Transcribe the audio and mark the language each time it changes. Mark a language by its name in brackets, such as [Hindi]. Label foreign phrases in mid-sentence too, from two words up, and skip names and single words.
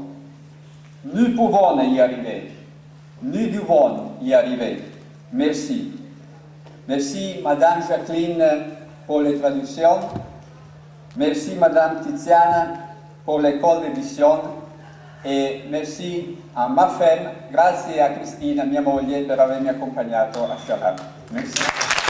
[French] Nous pouvons y arriver. Nous devons y arriver. Merci. Merci, Madame Jacqueline, pour les traductions. Merci, Madame Tiziana, pour l'école d'édition. E merci a ma femme, [Italian] grazie a Cristina, mia moglie, per avermi accompagnato a Chalon. Merci.